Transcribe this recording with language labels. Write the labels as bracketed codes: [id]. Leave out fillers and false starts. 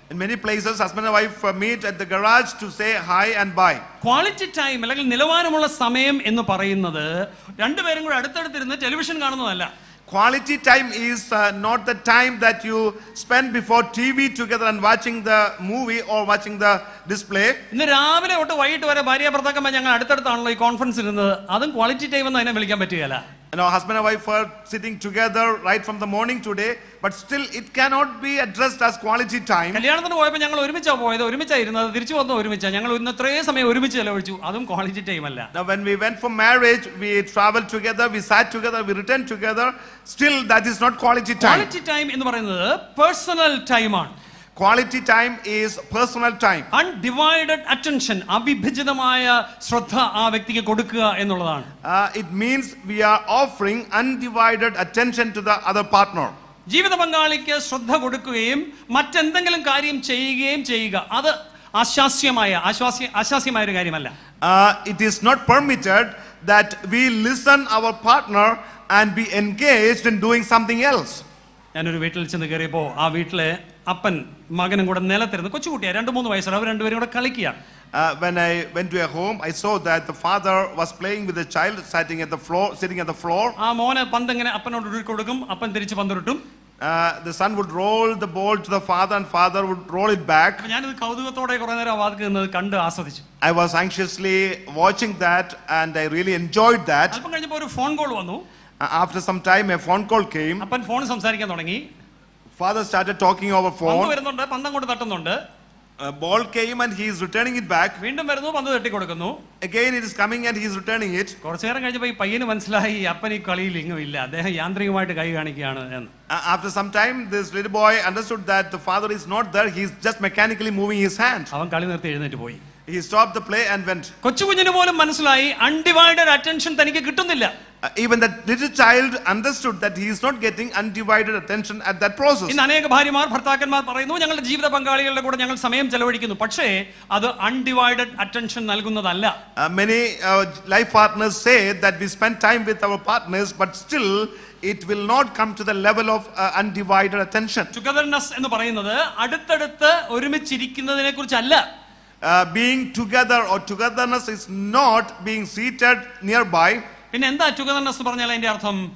[en] In many places husband and wife meet at the garage to say hi and bye. [ml] Quality time അല്ലെങ്കിൽ നിലവാരമുള്ള സമയം എന്ന് പറയുന്നത് രണ്ടുപേരും കൂടെ അടുത്തടുത്തിരുന്ന് ടെലിവിഷൻ കാണുന്നതല്ല. [en] Quality time is not the time that you spend before TV together and watching the movie or watching the display. [ml] ഇന്ന് രാവിലെ തൊട്ട് വൈകിട്ട് വരെ ഭാര്യ ഭർത്താക്കന്മാർ ഞങ്ങൾ അടുത്തടുത്താണല്ലോ ഈ കോൺഫറൻസ് ഇരുന്നത്, അതും ക്വാളിറ്റി ടൈം എന്ന് അതിനെ വിളിക്കാൻ പറ്റുകയില്ല. [en] Husband and wife are sitting together right from the morning today, but still it cannot be addressed as quality time. [ml] കല്യാണത്തിന് പോയപ്പോൾ ഞങ്ങൾ ഒരുമിച്ചാണ് പോയത്, ഒരുമിച്ചായിരുന്നത്, തിരിച്ചു വന്നത് ഒരുമിച്ചാണ്, ഞങ്ങൾ ഇന്ന് ഇത്രയും സമയം ഒരുമിച്ച് ചെലവഴിച്ചു, അതും ക്വാളിറ്റി ടൈം അല്ല. [en] Now when we went for marriage, we traveled together, we sat together, we returned together, still that is not quality time. Quality time [ml] എന്ന് പറയുന്നത് പേഴ്സണൽ ടൈമാണ്. [en] Quality time is personal time. Undivided attention, [ml] അവിഭജിതമായ ശ്രദ്ധ ആ വ്യക്തിക്ക് കൊടുക്കുക എന്നുള്ളതാണ്. [en] It means we are offering undivided attention to the other partner. [ml] ജീവിത പങ്കാളിക്ക് ശ്രദ്ധ കൊടുക്കുകയും മറ്റെന്തെങ്കിലും കാര്യം ചെയ്യുകയും ചെയ്യുക, അത് ആശാസ്യമായ ഒരു കാര്യമല്ല. [en] It is not permitted that we listen our partner and be engaged in doing something else. [ml] ഞാനൊരു വീട്ടിൽ ചെന്ന് കയറിയപ്പോൾ ആ വീട്ടിലെ അപ്പൻ മകനും കൂടെ നിലത്തിരുന്ന്, കൊച്ചുകുട്ടിയാണ്, 2-3 വയസ്സുള്ള, അവർ രണ്ടുപേരും കൂടെ കളിക്കുകയാണ്. [en] When I went to a home, I saw that the father was playing with the child sitting at the floor. [ml] ആ മോനെ പന്ത് ഇങ്ങനെ അപ്പനോട് ഉരുട്ടി കൊടുക്കും, അപ്പൻ തിരിച്ച് പന്തുരുട്ടും. [en] The son would roll the ball to the father and father would roll it back. [ml] ഞാനിത് കൗതുകത്തോടെ കുറെ നേരം വാതിൽക്ക് നിന്നത് കണ്ട് ആസ്വദിച്ചു. [en] I was anxiously watching that and I really enjoyed that. [ml] അല്പം കഴിഞ്ഞപ്പോൾ ഒരു ഫോൺ കോൾ വന്നു. [en] After some time a phone call came. [ml] അപ്പൻ ഫോൺ സംസാരിക്കാൻ തുടങ്ങി. [en] Father started talking over phone. [ml] പന്ത് വരുന്നുണ്ട്, പന്ത് അങ്ങോട്ട് തട്ടുന്നുണ്ട്. [en] A ball came and he is returning it back. [ml] വീണ്ടും വരുന്നു, പന്ത് തട്ടി കൊടുക്കുന്നു. [en] Again it is coming and he is returning it. [ml] കുറച്ചു നേരം കഴിഞ്ഞപ്പോൾ ഈ പയ്യന് മനസ്സിലായി അപ്പൻ ഈ കളിയിൽ ഇല്ല, അദ്ദേഹം യാന്ത്രികമായിട്ട് കൈ കാണിക്കുകയാണ് എന്ന്. [en] After some time this little boy understood that the father is not there, he is just mechanically moving his hand. [ml] അവൻ കളി നിർത്തി എഴുന്നേറ്റ് പോയി. [en] He stopped the play and went. [ml] കൊച്ചുകുഞ്ഞിന് പോലും മനസ്സിലായി അൺഡിവൈഡഡ് അറ്റൻഷൻ തനിക്ക് കിട്ടുന്നില്ല. [en] Even that little child understood that he is not getting undivided attention at that process. [ml] ഇന്ന് അനേക ഭാര്യമാർ ഭർത്താക്കന്മാർ പറയുന്നു ഞങ്ങളുടെ ജീവിത പങ്കാളികളുടെ കൂടെ ഞങ്ങൾ സമയം ചെലവഴിക്കുന്നു, പക്ഷേ അത് undivided attention നൽകുന്നതല്ല. [en] Many life partners say that we spend time with our partners, but still it will not come to the level of undivided attention. [ml] Togetherness എന്ന് പറയുന്നത് അടുത്തടുത്ത് ഒരുമിച്ചിരിക്കുന്നതിനെ കുറിച്ചല്ല. [en] Being together or togetherness is not being seated nearby. [ml] പിന്നെ എന്താ togetherness പറഞ്ഞാൽ അതിന്റെ അർത്ഥം?